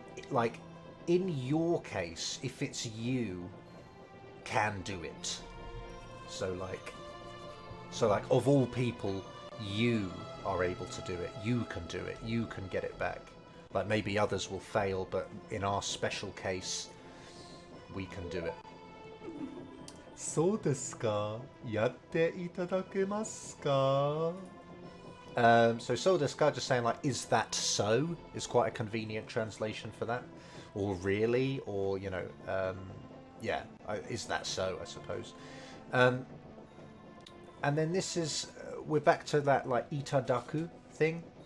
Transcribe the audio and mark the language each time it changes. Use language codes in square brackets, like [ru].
[en] Like in your case, if it's you, can do it. So like of all people, you are able to do it. You can do it. You can get it back. Like maybe others will fail, but in our special case, we can do it. [ja] そうですか? やっていただけますか? [en] So [ja] そうですか, [en] just saying like, is that so? Is quite a convenient translation for that. Or really, or, you know, yeah, is that so, I suppose. And then this is, we're back to that like itadaku thing.